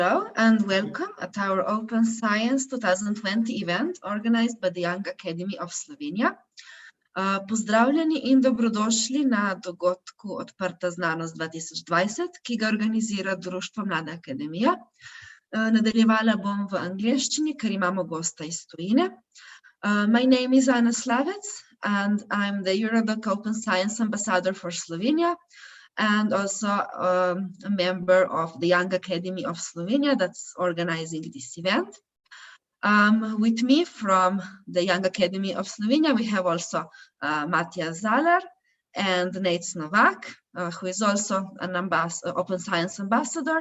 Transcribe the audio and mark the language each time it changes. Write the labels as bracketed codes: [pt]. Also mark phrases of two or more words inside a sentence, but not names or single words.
[en] Hello and welcome at our Open Science 2020 event organized by the Young Academy of Slovenia. [sl] Pozdravljeni in dobrodošli na dogodku Odprta znanost 2020, ki ga organizira Društvo Mlada akademija. Nadaljevala bom v angleščini, ker imamo gosta iz tujine. [en] My name is Ana Slavec and I'm the Eurodoc Open Science Ambassador for Slovenia and also a member of the Young Academy of Slovenia that's organizing this event. With me from the Young Academy of Slovenia, we have also Matija Zalar and Nate Novak, who is also an Open Science Ambassador.